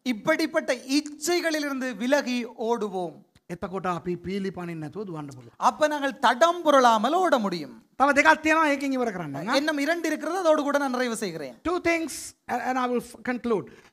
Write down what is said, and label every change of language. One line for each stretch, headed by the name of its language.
Tamil: இப்படிப்பட்ட இச்சைகளிலிருந்து விலகி ஓடுவோம்.
Sinhala: එතකොට අපි පීලි පනින්න නැතුව දුවන්න පුළුවන්.
Tamil: அப்ப நாங்கள் தடம் புரளாமல் ஓட முடியும்.
Sinhala: තව දෙකක් තියෙනවා ඒකෙන් ඉවර කරන්න.
Tamil: இன்னும் 2 இருக்கிறது, அதோடு கூட நான் நிறைவு செய்கிறேன்.
English: Two things and I will conclude.